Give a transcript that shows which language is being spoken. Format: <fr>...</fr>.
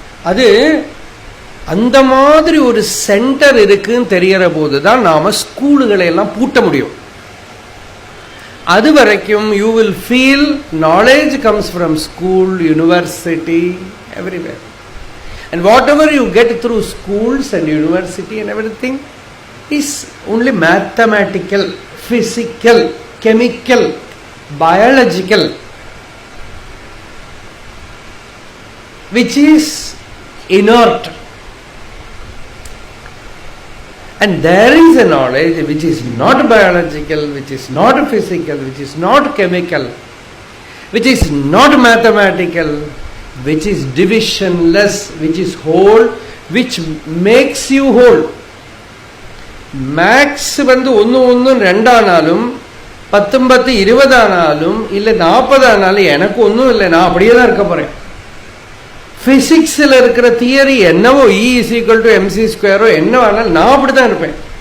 <ta>அது அந்த மாதிரி ஒரு சென்டர் இருக்குன்னு தெரியற போதுதான் நாம ஸ்கூலுகளை எல்லாம் பூட்ட முடியும். அது வரைக்கும்</ta> <en>You will feel knowledge comes from school, university, everywhere. And whatever you get through schools and university and everything is only mathematical, physical, chemical, biological, which is inert. And there is a knowledge which is not biological, which is not physical, which is not chemical, which is not mathematical, which is divisionless, which is whole, which makes you whole.</en> <ta>Max வந்து 1 1 2 ஆனாலும் 10 10 20 ஆனாலும் இல்லை 40 ஆனாலும் எனக்கு ஒன்றும் இல்லை, நான் அப்படியே தான் இருக்க போறேன். பிசிக்ஸில் இருக்கிற தியரி என்னவோ E = mc² என்ன ஆனாலும் நான் அப்படிதான் இருப்பேன்.</ta>